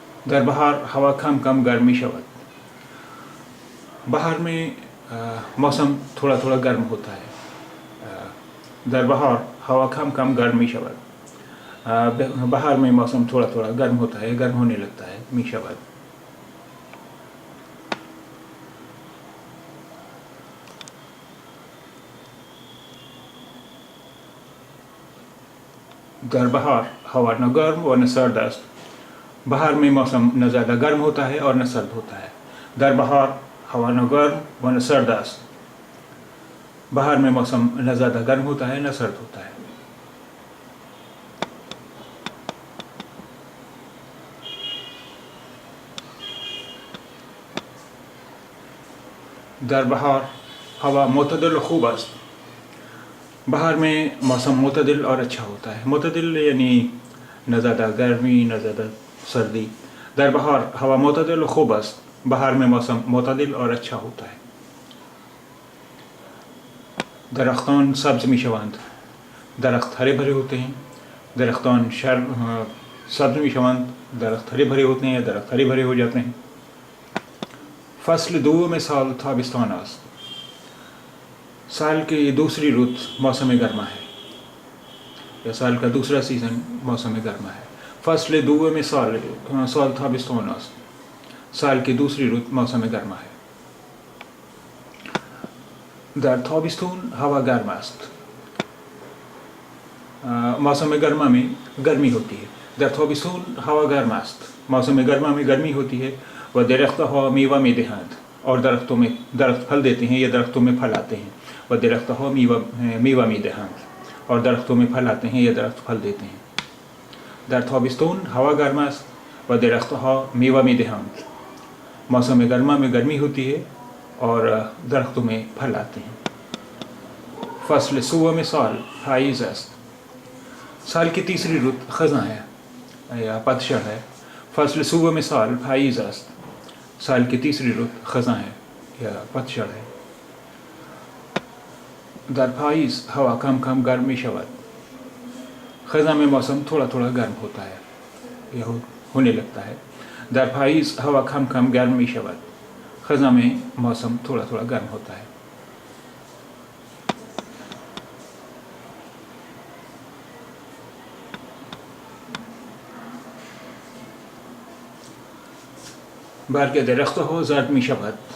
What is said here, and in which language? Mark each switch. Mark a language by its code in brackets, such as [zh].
[fa] در بہار ہوا کم کم گرم میشود. [ur] بہار میں موسم تھوڑا تھوڑا گرم ہوتا ہے. [fa] در بہار ہوا کم کم گرم میشود. [ur] بہار میں موسم تھوڑا تھوڑا گرم ہوتا ہے، گرم ہونے لگتا ہے. [fa] میشود. در بہار ہوا نہ گرم و نہ سرد است. [ur] بہار میں موسم نہ زیادہ گرم ہوتا ہے اور نہ سرد ہوتا ہے. [fa] در بہار ہوا نہ گرم و نہ سرد است. [ur] بہار میں موسم نہ زیادہ گرم ہوتا ہے نہ سرد ہوتا ہے. [fa] در بہار ہوا معتدل و خوب است. [ur] بہار میں موسم معتدل اور اچھا ہوتا ہے. معتدل یعنی نہ زیادہ گرمی نہ زیادہ سردی. [fa] در بہار ہوا معتدل و خوب است. [ur] بہار میں موسم معتدل اور اچھا ہوتا ہے. [fa] درختان سبز میشوند. [ur] درخت ہرے بھرے ہوتے ہیں. [fa] درختان سبز میشوند. [ur] درخت ہرے بھرے ہوتے ہیں یا درخت ہرے بھرے ہو جاتے ہیں. [fa] فصل دوم سال تابستان است. [ur] سال کی دوسری رت موسم گرما ہے یا سال کا دوسرا سیزن موسم گرما ہے. [fa] فصل دوم سال تابستان است. [ur] سال کی دوسری رت موسم گرما ہے. [fa] در تابستون ہوا گرم است. [ur] موسم گرما میں گرمی ہوتی ہے. [fa] در تابستون ہوا گرم است. [ur] موسم گرما میں گرمی ہوتی ہے. [fa] و درختها میوه میدهند. [ur] اور درخت پھل دیتے ہیں یا درختوں میں پھل آتے ہیں. [fa] و درختها میوه میدهند. [ur] اور درختوں میں پھل آتے ہیں یا درخت پھل دیتے ہیں. [fa] در تابستون ہوا گرم است و درختها میوه میدهند. [ur] موسم گرما میں گرمی ہوتی ہے اور درختوں میں پھل آتے ہیں. [fa] فصل سوم سال پاییز است. [ur] سال کی تیسری رت خزاں ہے یا پتجھڑ ہے. [fa] فصل سوم سال پاییز است. [ur] سال کی تیسری رت خزاں ہے یا پتجھڑ ہے. [fa] در پاییز ہوا کم کم گرم میشود. [ur] خزاں میں موسم تھوڑا تھوڑا گرم ہوتا ہے یا ہونے لگتا ہے. [fa] در پاییز ہوا کم کم گرم میشود. [ur] خزاں میں موسم تھوڑا تھوڑا گرم ہوتا ہے. [fa] برگ درختها زرد میشود.